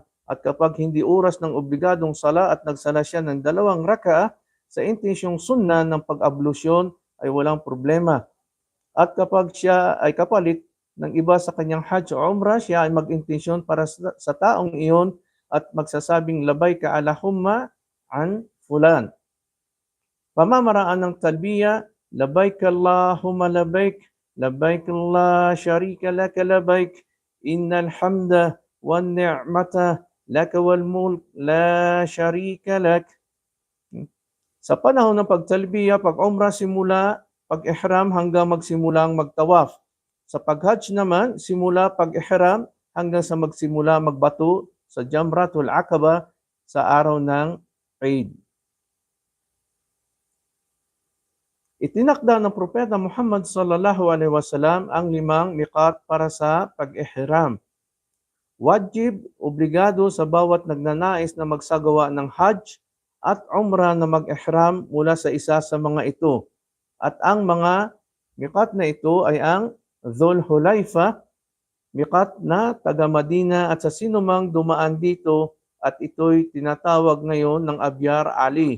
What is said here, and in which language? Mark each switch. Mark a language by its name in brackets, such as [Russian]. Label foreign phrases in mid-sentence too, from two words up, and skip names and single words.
[Filipino] At kapag hindi oras ng obligadong sala at nagsala siya ng 2 raka'a sa intensyong sunna ng pag-ablusyon, ay walang problema. At kapag siya ay kapalit ng iba sa kanyang Hajj o Umrah, siya ay mag-intensyon para sa taong iyon at magsasabing [Arabic] لبيك اللهم عن فلان. [Filipino] Pamamaraan ng talbiya, [Arabic] لبيك اللهم لبيك لبيك لا شريك لك لبيك إن الحمد والنعمة لك والملك لا شريك لك. [Filipino] Sa panahon ng pagtalbiya, pag-umrah, simula pag-ihram hanggang magsimulang magtawaf. Sa pag-hajj naman, simula pag-ihram hanggang sa magsimula magbato sa Jamratul Aqaba sa araw ng Eid. Itinakda ng Propeta Muhammad [Arabic] صلى الله عليه وسلم [Filipino] ang 5 miqat para sa pag-ihram. Wajib, obligado sa bawat nagnanais na magsagawa ng Hajj at Umrah na mag-ihram mula sa isa sa mga ito. At ang mga miqat na ito ay ang Dhul Hulaifa, miqat na taga Madina at sa sinumang dumaan dito, at ito'y tinatawag ngayon ng Abyar Ali.